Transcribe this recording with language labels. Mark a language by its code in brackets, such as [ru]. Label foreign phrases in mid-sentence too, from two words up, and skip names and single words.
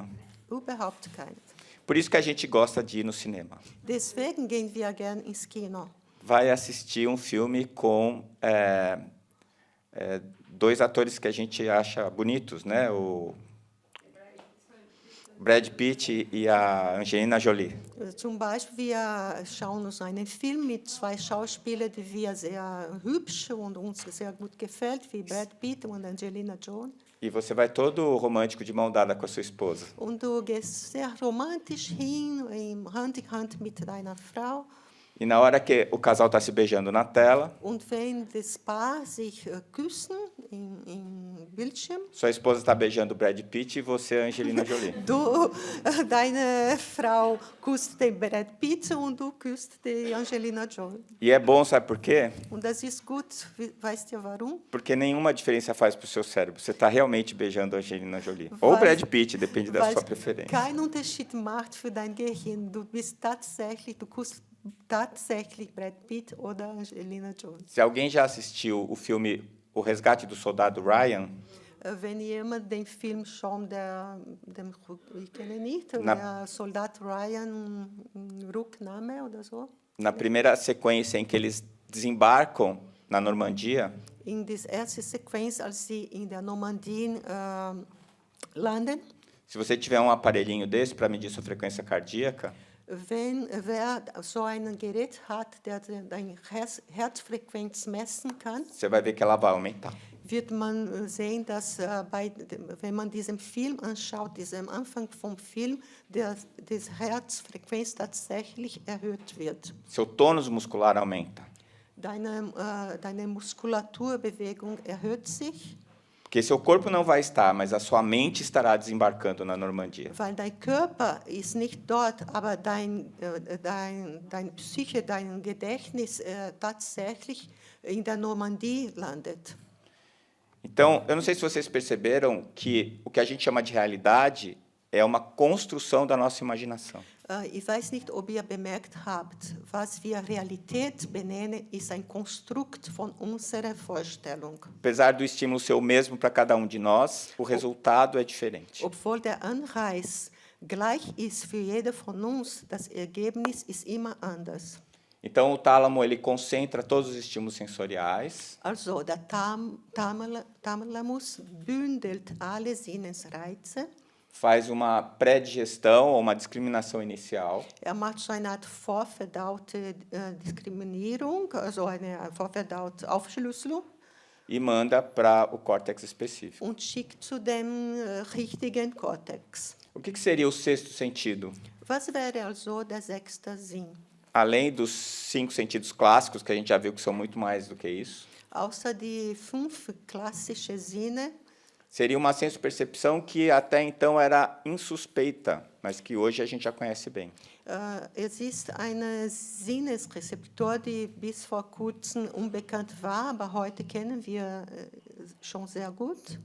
[de] Überhaupt kein. [pt] Por isso que a gente gosta de ir no cinema. [de] Deswegen gehen wir gern ins Kino. [pt] Vai assistir um filme com dois atores que a gente acha bonitos, né? O Brad Pitt e a Angelina Jolie. [de] Zum Beispiel, wir schauen uns einen Film mit zwei Schauspielern, die wir sehr hübsch und uns sehr gut gefällt, wie Brad Pitt und Angelina Jolie. [pt] E você vai todo romântico de mão dada com a sua esposa. [de] Und du gehst sehr romantisch hin, Hand in Hand mit deiner Frau. [pt] E na hora que o casal está se beijando na tela, [de] Und wenn das Paar sich küssen im Bildschirm, [pt] sua esposa está beijando o Brad Pitt e você a Angelina Jolie. [de] Deine Frau küsst den Brad Pitt und du küsst die Angelina Jolie. [pt] E é bom, sabe por quê? [de] Und das ist gut, weißt du warum? [pt] Porque nenhuma diferença faz para o seu cérebro. Você está realmente beijando a Angelina Jolie. Ou o Brad Pitt, depende da sua preferência. [de] Kein Unterschied macht für dein Gehirn. Du küsst tatsächlich Brad Pitt oder Angelina Jolie. [pt] Se alguém já assistiu o filme O Resgate do Soldado Ryan, [de] Wenn jemand den Film schon, ich kenne nicht, der Soldat Ryan Rücknahme oder so. [pt] Na primeira sequência em que eles desembarcam na Normandia, [de] In dieser ersten Sequenz, als sie in der Normandie landen, [pt] se você tiver um aparelhinho desse para medir sua frequência cardíaca, [de] wer so ein Gerät hat, der deine Herzfrequenz messen kann, [pt] você vai ver que ela vai aumentar. [de] wird man sehen, dass wenn man diesen Film anschaut, diesem Anfang vom Film, die Herzfrequenz tatsächlich erhöht wird. [pt] Seu tônus muscular aumenta. [de] Deine Muskulaturbewegung erhöht sich, [pt] Porque seu corpo não vai estar, mas a sua mente estará desembarcando na Normandia. [de] weil dein Körper ist nicht dort, aber dein Psyche, dein Gedächtnis tatsächlich in der Normandie landet. [pt] Então, eu não sei se vocês perceberam que o que a gente chama de realidade é uma construção da nossa imaginação. [de] Ich weiß nicht, ob ihr bemerkt habt, was wir Realität benennen, ist ein Konstrukt von unserer Vorstellung. [pt] Apesar do estímulo ser o mesmo para cada um de nós, o resultado é diferente. [de] Obwohl der Anreiz gleich ist für jeder von uns, das Ergebnis ist immer anders. [pt] Então, o tálamo ele concentra todos os estímulos sensoriais, [de] Also, der Thalamus bündelt alle Sinnesreize. [pt] faz uma pré-digestão ou uma discriminação inicial, [de] Macht so eine Art vorverdaute Diskriminierung, also eine vorverdaute Aufschlüsselung [pt] e manda para o córtex específico. [de] und schickt zu dem richtigen Kortex. [pt] O que seria o sexto sentido? [de] Was wäre also der sechste Sinn? [pt] Além dos 5 sentidos clássicos, que a gente já viu que são muito mais do que isso, [de] Außer die 5 klassischen Sinne, [pt] seria uma sensopercepção que até então era insuspeita, mas que hoje a gente já conhece bem. [de] es ist eine Sinnesrezeptor, die bis vor kurzem unbekannt war, aber heute kennen wir schon sehr gut.